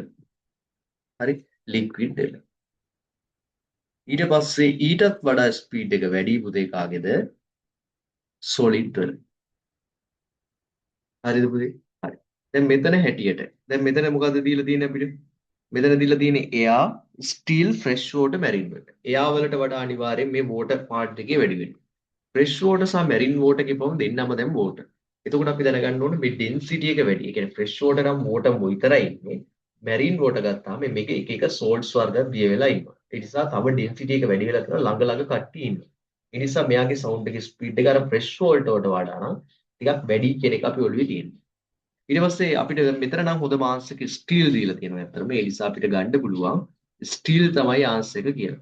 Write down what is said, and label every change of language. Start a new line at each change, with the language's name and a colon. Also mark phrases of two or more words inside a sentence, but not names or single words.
Sinhala: හරි. liquid වල. ඊට පස්සේ ඊටත් වඩා speed එක වැඩි පුතේ කාගේද solid වල. හරිද පුතේ? හරි. දැන් මෙතන හැටියට දැන් මෙතන මොකද්ද දීලා තියෙන්නේ අපිට? මෙතන දීලා තියෙන්නේ
English: air, steel, fresh water, marine water.
Sinhala: air වලට වඩා අනිවාර්යෙන් මේ
English: water part
Sinhala: එකේ වැඩි වෙනවා.
English: fresh water
Sinhala: සහ
English: marine water
Sinhala: කියපුවම දෙන්නම දැන් water. එතකොට අපි දැනගන්න ඕනේ මේ density එක වැඩි. ඒ කියන්නේ
English: fresh water
Sinhala: නම් water විතරයි ඉන්නේ.
English: marine water
Sinhala: ගත්තාම මේක එක එක salts වර්ග දිය වෙලා ඉන්නවා. ඒ නිසා තව density එක වැඩි වෙලා තියෙනවා ළඟ ළඟ කට්ටිය ඉන්නවා. ඒ නිසා මෙයාගේ sound එකේ speed එක අර
English: fresh water
Sinhala: වලට වඩා නම් ටිකක් වැඩි කියන එක අපි ඔළුවේ තියෙනවා. ඊට පස්සේ අපිට මෙතන නම් හොඳ මාංශික ස්ටීල් දීලා තියෙනවා අතරම. ඒ නිසා අපිට ගන්න පුළුවන් ස්ටීල් තමයි ආන්සර් එක කියලා.